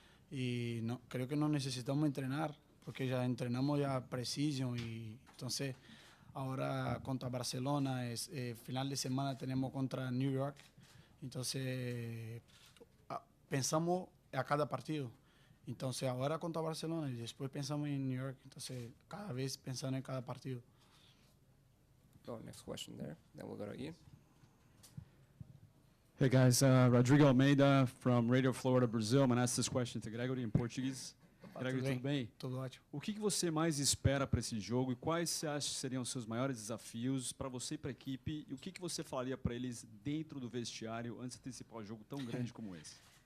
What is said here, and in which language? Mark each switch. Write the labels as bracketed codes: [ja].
[es] Y creo que no necesitamos entrenar, porque ya entrenamos ya precision y entonces ahora contra Barcelona, final de semana tenemos contra New York, entonces pensamos a cada partido. Entonces ahora contra Barcelona y después pensamos en New York, entonces cada vez pensando en cada partido. [en] Go next question there, then we'll go to Ian. Hey guys, Rodrigo Almeida from Radio Florida, Brazil. I'm going to ask this question to Gregore [pt] em português. Gregore, tudo bem? Tudo ótimo. O que você mais espera para esse jogo e quais você acha que seriam os seus maiores desafios para você e para a equipe? E o que você falaria para eles dentro do vestiário antes de antecipar um jogo tão grande como esse?